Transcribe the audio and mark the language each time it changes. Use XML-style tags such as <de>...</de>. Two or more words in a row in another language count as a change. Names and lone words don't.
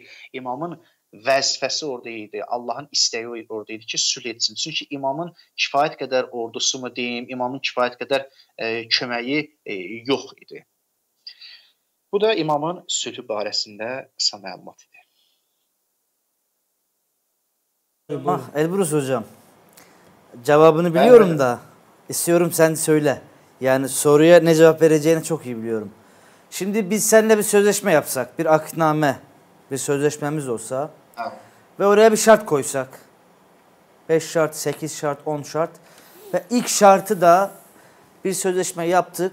<az>İmamın vəzifəsi orada idi. Allahın istəyi orada idi ki, sülh etsin. Çünki imamın kifayət qədər ordusu mu deyim, imamın kifayət qədər köməyi yox idi. Bu da imamın sülhü barəsində qısa məlumat idi.</az> <tr>Elbrus hocam, cevabını biliyorum da istiyorum sen söyle. Yani soruya ne cevap vereceğini çok iyi biliyorum. Şimdi biz seninle bir sözleşme yapsak, bir akdname, bir sözleşmemiz olsa ve oraya bir şart koysak. 5 şart, 8 şart, 10 şart ve ilk şartı da bir sözleşme yaptık.</tr>